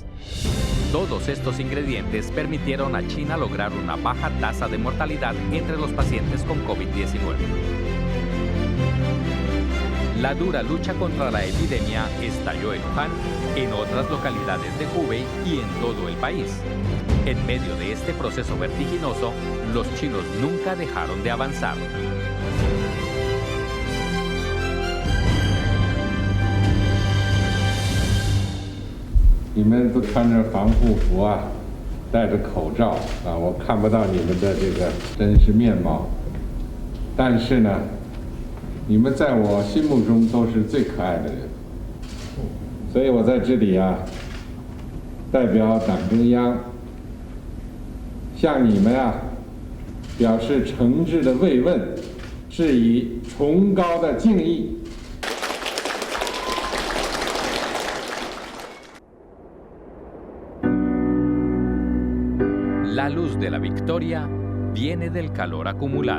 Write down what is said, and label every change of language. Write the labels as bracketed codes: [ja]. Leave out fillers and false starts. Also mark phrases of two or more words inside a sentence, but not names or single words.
[es] Todos estos ingredientes permitieron a China lograr una baja tasa de mortalidad entre los pacientes con COVID-19. La dura lucha contra la epidemia estalló en Wuhan, en otras localidades de Hubei y en todo el país. En medio de este proceso vertiginoso, los chinos nunca dejaron de avanzar. [zh] 你们都穿着防护服啊，戴着口罩啊，我看不到你们的这个真实面貌。但是呢，你们在我心目中都是最可爱的人，所以我在这里啊，代表党中央向你们啊表示诚挚的慰问，致以崇高的敬意。 [es] La luz de la victoria viene del calor acumulado.